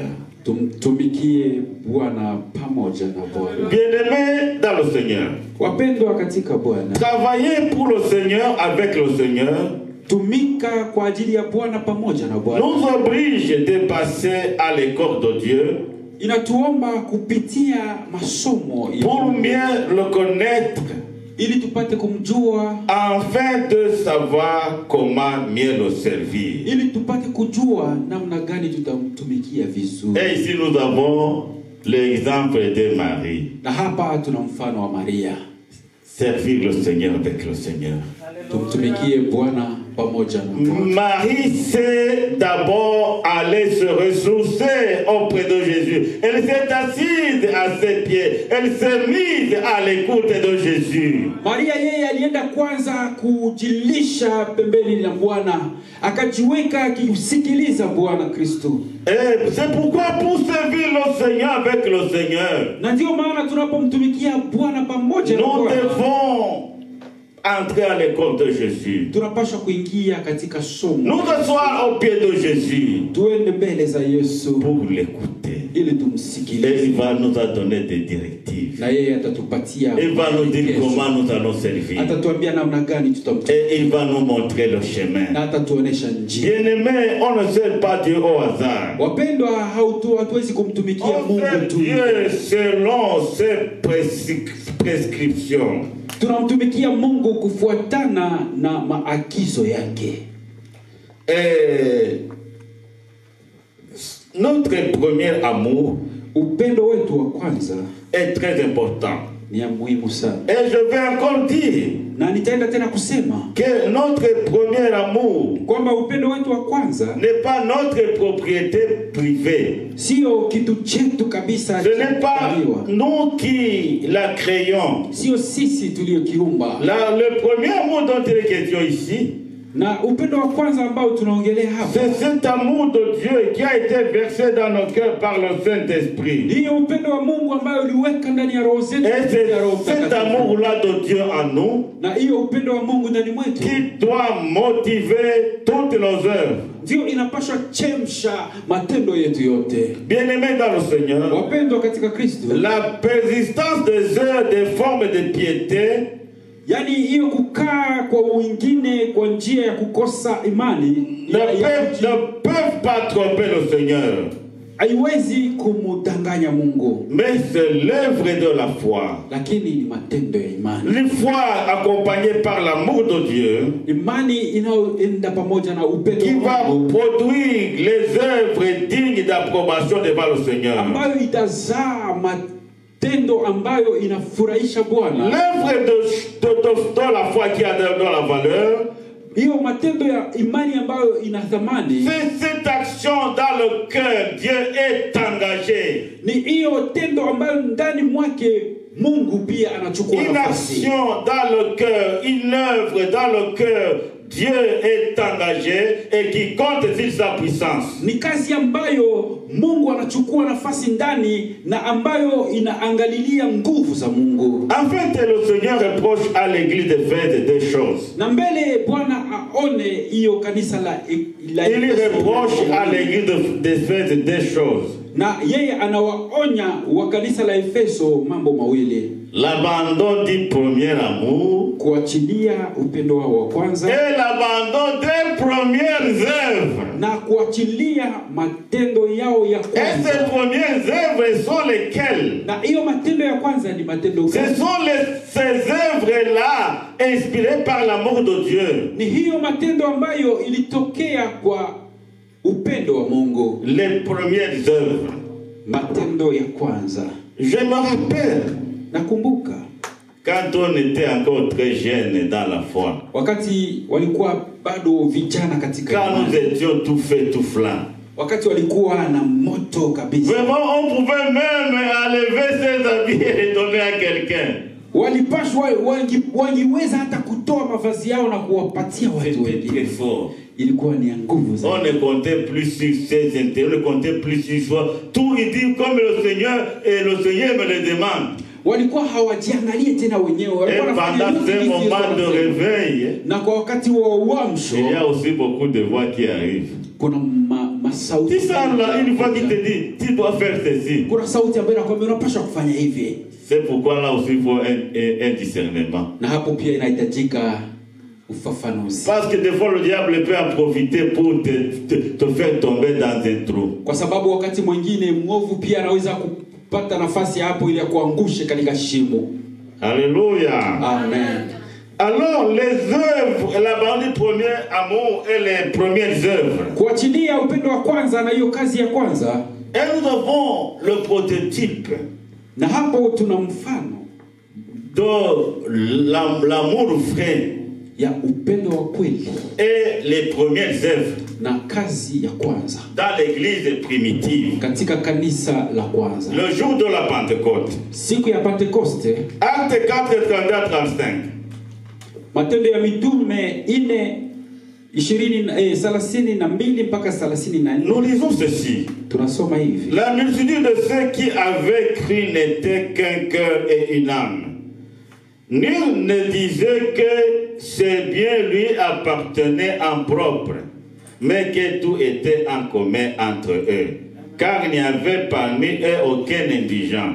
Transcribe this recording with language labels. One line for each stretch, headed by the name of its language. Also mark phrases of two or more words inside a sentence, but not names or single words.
Swahili: tumtumikie Bwana pamoja na Bwana.
French: Bien-aimés dans le Seigneur.
Swahili: Wapendwa katika Bwana,
French: Travailler pour le Seigneur avec le Seigneur
Swahili: tumika kwa ajili ya Bwana pamoja na Bwana
French: nous oblige de passer à l'école de Dieu
Swahili: inatuomba kupitia masomo ya
French: pour
Swahili: Mungu,
French: mieux le connaître,
Swahili: ili tupate kumjua,
French: afin de savoir comment mieux le servir.
Swahili: ili tupate kujua namna gani tutamtumikia vizuri.
French: Et ici nous avons l'exemple de Marie.
Swahili: Na hapa tuna mfano wa Maria.
French: Servir le Seigneur avec le Seigneur.
Swahili: Tumtumikie Bwana pamoja na Bwana.
French: Marie s'est d'abord allée se ressourcer auprès de Jésus. Elle s'est assise à ses pieds. Elle s'est mise à l'écoute de Jésus.
Swahili: Maria yeye alienda kwanza kujilisha pembeni la Bwana, akajiweka akisikiliza Bwana Kristo.
French: Et c'est pourquoi pour servir le Seigneur avec le Seigneur,
Swahili: Na ndio maana tunapomtumikia Bwana pamoja na
French: nous
Swahili: Bwana,
French: devons entrer à l'école de Jésus.
Swahili: tunapaswa kuingia katika somo.
French: Nous asseoir au pied de Jésus
Swahili: Tuende mbele za Yesu
French: pour l'écouter.
Swahili: ili
French: Et
Swahili: tumsikilize.
French: il va nous donner des directives.
Swahili: Na yeye atatupatia,
French: Il va nous dire comment nous allons servir.
Swahili: atatuambia namna gani tutamtumikia,
French: Et il va nous montrer le chemin.
Swahili: na atatuonesha njia.
French: Bien-aimés, on ne sert pas Dieu au hasard.
Swahili: Wapendwa, hatuwezi kumtumikia
French: On
Swahili: Mungu
French: sert
Swahili: tu.
French: Dieu selon ses prescriptions.
Swahili: Tunamtumikia Mungu kufuatana na maagizo yake.
French: Et notre premier amour
Swahili: Upendo wetu wa kwanza
French: est très important.
Swahili: ni ya muhimu sana.
French: Et je vais encore dire
Swahili: Na nitaenda tena kusema
French: que notre premier amour
Swahili: kwamba upendo wetu wa kwanza
French: n'est pas notre propriété privée.
Swahili: sio kitu chetu kabisa.
French: Ce n'est pas nous qui la créons.
Swahili: Sio sisi tuliokiumba.
French: Le premier amour dont il est question ici,
Swahili: Na upendo wa kwanza ambao tunaongelea hapa,
French: c'est cet amour de Dieu qui a été versé dans nos cœurs par le Saint-Esprit.
Swahili: ni upendo wa Mungu ambao uliweka ndani ya roho zetu.
French: Et c'est cet amour-là de Dieu en nous
Swahili: Na hiyo upendo wa Mungu ndani mwetu
French: qui doit motiver toutes nos œuvres.
Swahili: ndio inapaswa chemsha matendo yetu yote.
French: Bien-aimés dans le Seigneur,
Swahili: Wapendwa katika Kristo,
French: la persistance des heures des formes de piété
Swahili: yani hiyo kukaa kwa wengine kwa njia ya kukosa imani
French: ne peuvent pas tromper le Seigneur.
Swahili: haiwezi kumudanganya Mungu,
French: Mais c'est l'œuvre de la foi.
Swahili: lakini ni matendo ya imani.
French: Une foi accompagnée par l'amour de Dieu
Swahili: Imani inayoenda pamoja na upendo
French: qui
Swahili: wa
French: va
Swahili: Mungu,
French: produire les œuvres dignes d'approbation devant le Seigneur.
Swahili: ambayo itazaa matendo ambayo inafurahisha Bwana.
French: L'œuvre de la foi qui a de la valeur,
Swahili: Hiyo matendo ya imani ambayo ina thamani
French: c'est cette action dans le cœur. Dieu est engagé.
Swahili: ni hiyo tendo ambayo ndani mwake Mungu pia anachukua
French: Une
Swahili: nafasi.
French: action dans le cœur, une œuvre dans le cœur Dieu est engagé et qui compte sur sa puissance.
Swahili: Ni kazi ambayo Mungu anachukua nafasi ndani na ambayo inaangalilia nguvu za Mungu.
French: En fait, le Seigneur reproche à l'église de faire deux choses.
Swahili: Na mbele Bwana aone hiyo kanisa la
French: Il reproche à l'église de faire deux choses.
Swahili: Na yeye anawaonya wa kanisa la Efeso mambo mawili.
French: L'abandon du premier amour,
Swahili: kuachilia upendo wao wa kwanza,
French: et l'abandon des premières œuvres.
Swahili: Na kuachilia matendo yao ya kwanza.
French: Et ces premières œuvres sont lesquelles?
Swahili: Na hiyo matendo ya kwanza ni matendo gani?
French: Ce sont ces œuvres-là inspirées par l'amour de Dieu.
Swahili: Ni hiyo matendo ambayo ilitokea kwa upendo wa Mungu.
French: Les premières œuvres.
Swahili: Matendo ya kwanza.
French: Je me rappelle.
Swahili: Nakumbuka
French: quand on était encore très jeune dans la foi.
Swahili: Wakati walikuwa bado vijana katika
French: quand nous étions tout fait tout flanc.
Swahili: Wakati walikuwa na moto kabisa.
French: Vraiment on pouvait même enlever ses habits et les donner à quelqu'un.
Swahili: Walipashwa waliweza hata kutoa mavazi yao na kuwapatia watu wengine. Ilikuwa ni nguvu zaidi.
French: On ne comptait plus sur ses intérêts, on ne comptait plus sur soi. Tout il dit comme le Seigneur et le Seigneur me le demande.
Swahili: Walikuwa hawajiangalie tena wenyewe, walikuwa
French: pendant ce moment de réveil,
Swahili: na kwa wakati wa uamsho,
French: il y a aussi beaucoup de voix qui arrivent.
Swahili: Kuna masauti.
French: Tu sens là une voix qui te dit tu dois faire ceci.
Swahili: Kuna sauti ambayo inakwambia unapaswa kufanya hivi.
French: C'est pourquoi là aussi il faut un discernement.
Swahili: Na hapo pia inahitajika ufafanuzi.
French: Parce que des fois le diable peut en profiter pour te faire tomber dans un trou.
Swahili: Kwa sababu wakati mwingine mwovu pia anaweza kupata nafasi hapo ili akuangushe katika shimo. Alléluia. Amen.
French: Alors les œuvres, la bande du premier amour et les premières œuvres.
Swahili: Kuachilia upendo wa kwanza na hiyo kazi ya kwanza.
French: Et nous avons le prototype.
Swahili: Na hapo tuna mfano
French: de l'amour vrai
Swahili: ya upendo wa kweli
French: et les premières œuvres
Swahili: na kazi ya kwanza
French: dans l'église primitive
Swahili: katika kanisa la kwanza.
French: Le jour de la Pentecôte,
Swahili: siku ya Pentekoste,
French: Acte 4:32-35.
Swahili: Matendo ya Mitume 4:32 mpaka 34.
French: Nous lisons ceci.
Swahili: Tunasoma hivi:
French: La multitude de ceux qui avaient cru n'était qu'un cœur et une âme. Nul ne disait que ses biens lui appartenaient en propre, mais que tout était en commun entre eux. Car il n'y avait parmi eux aucun indigent.